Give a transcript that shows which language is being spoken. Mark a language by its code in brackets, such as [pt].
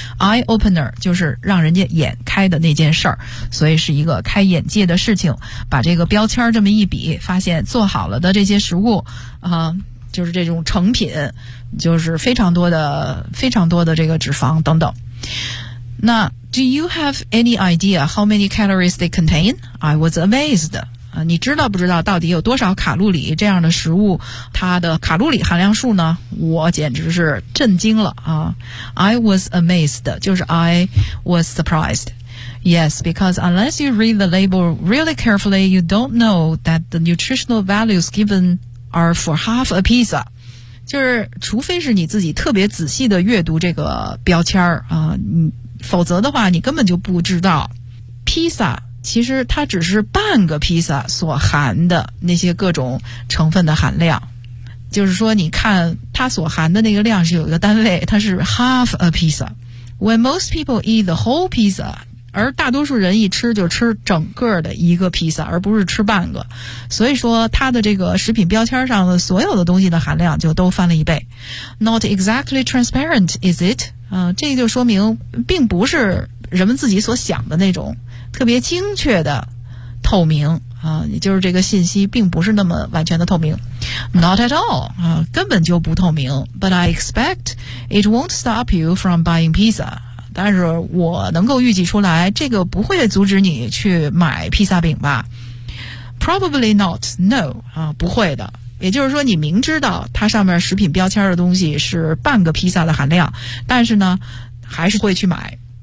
[en] eye opener [zh] 就是让人家眼开的那件事儿，所以是一个开眼界的事情。把这个标签这么一比，发现做好了的这些食物啊、就是这种成品，就是非常多的非常多的这个脂肪等等。那 [en] Do you have any idea how many calories they contain? I was amazed、 [zh] 你知道不知道到底有多少卡路里这样的食物它的卡路里含量数呢？我简直是震惊了啊！ [en] I was amazed， [zh] 就是 [en] I was surprised。 Yes, because unless you read the label really carefully, you don't know that the nutritional values givenare for half a pizza。 [zh] 就是除非是你自己特别仔细的阅读这个标签儿啊、否则的话你根本就不知道披萨其实它只是半个披萨所含的那些各种成分的含量，就是说你看它所含的那个量是有一个单位，它是 [en] half a pizza。 When most people eat the whole pizza， [zh] 而大多数人一吃就吃整个的一个披萨，而不是吃半个，所以说它的这个食品标签上的所有的东西的含量就都翻了一倍。 [en] Not exactly transparent, is it?、 [zh] 这就说明并不是人们自己所想的那种特别精确的透明、也就是这个信息并不是那么完全的透明。 [en] Not at all、 [zh] 根本就不透明。 [en] But I expect it won't stop you from buying pizza。 [zh] 但是我能够预计出来，这个不会阻止你去买披萨饼吧？ [en] Probably not, no、 [zh] 不会的。也就是说你明知道它上面食品标签的东西是半个披萨的含量，但是呢还是会去买。